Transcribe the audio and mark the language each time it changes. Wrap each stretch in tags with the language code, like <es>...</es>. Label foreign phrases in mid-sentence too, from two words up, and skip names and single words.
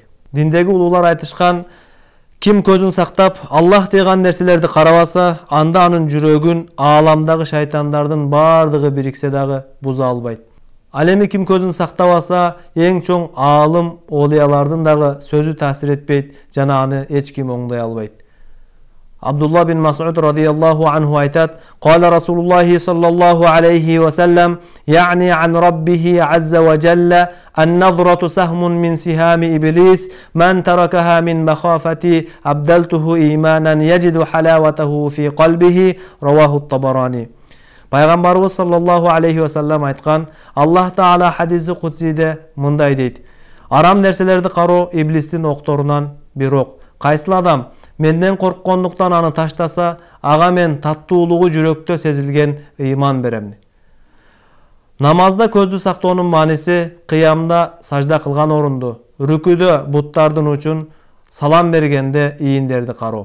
<ky>Диндеги улуулар айтышкан: ким көзүн сактап, Аллах деген нерселерди карабаса, анда анын жүрөгүн ааламдагы шайтандардын бардыгы бириксе дагы буза албайт. Ал эми ким көзүн сактабаса, эң чоң аалым, олиялардын дагы сөзү таасир этпейт жана аны эч ким оңдой албайт.</ky> <ar>Абдулла бин Мас'уд رضي الله عنه айтат: "قال رسول الله صلى الله عليه وسلم يعني عن ربه عز وجل النظرة سهم من سهام إبليس من تركها من مخافتي أبدلته إيمانا يجد حلاوته في قلبه رواه الطبراني.</ar> <ky>Пайгамбарыбыз</ky> <ar>صلى الله عليه وسلم</ar> <ky>айткан:</ky> <ar>الله تعالى</ar> <ky>хадиси кудсиде мындай дейт: "Арам нерселерди кароо иблистин окторунан бир ок. Кайсыл адам менден корккондуктан аны таштаса, ага мен таттуулугу жүрөктө сезилген ыйман берем". Намазда көздү сактоонун мааниси: кыямда сажда кылган орунду, рүкүдө буттардын учун, салам бергенде ийиндерди кароо.</ky>